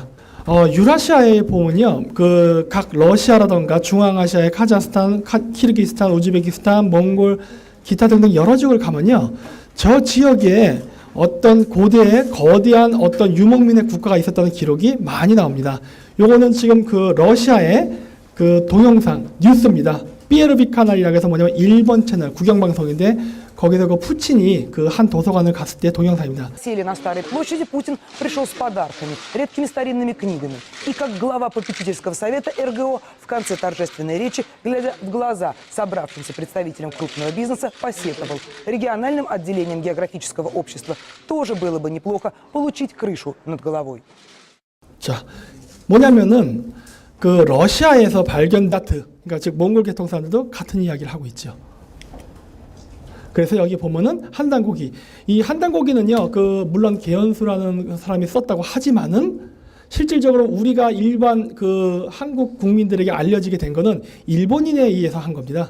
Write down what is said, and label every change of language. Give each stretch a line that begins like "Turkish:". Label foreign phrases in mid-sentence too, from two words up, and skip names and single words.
Korean: 유라시아에 보면요, 그 각 러시아라던가 중앙아시아의 카자흐스탄, 키르기스탄, 우즈베키스탄, 몽골, 기타 등등 여러 지역을 가면요, 저 지역에 어떤 고대의 거대한 어떤 유목민의 국가가 있었다는 기록이 많이 나옵니다. 요거는 지금 그 러시아의 그 동영상 뉴스입니다. 삐에르비 카날이라고 해서 뭐냐면 일본 채널 국영방송인데 거기서 그 푸틴이 그 한 도서관을 갔을 때 동영상입니다.
Russian: Сели на Старой площади, Путин пришел с подарками, редкими старинными книгами. И как глава попечительского совета РГО в конце торжественной речи, глядя в глаза собравшимся представителям крупного бизнеса, посетовал: региональным отделением географического общества тоже было бы неплохо получить крышу над головой.
Korean: 자, 뭐냐면은 그 러시아에서 발견 그러니까 즉 몽골 계통 사람들도 같은 이야기를 하고 있죠. 그래서 여기 보면은 한단고기. 이 한단고기는요, 그 물론 개연수라는 사람이 썼다고 하지만은 실질적으로 우리가 일반 그 한국 국민들에게 알려지게 된 거는 일본인에 의해서 한 겁니다.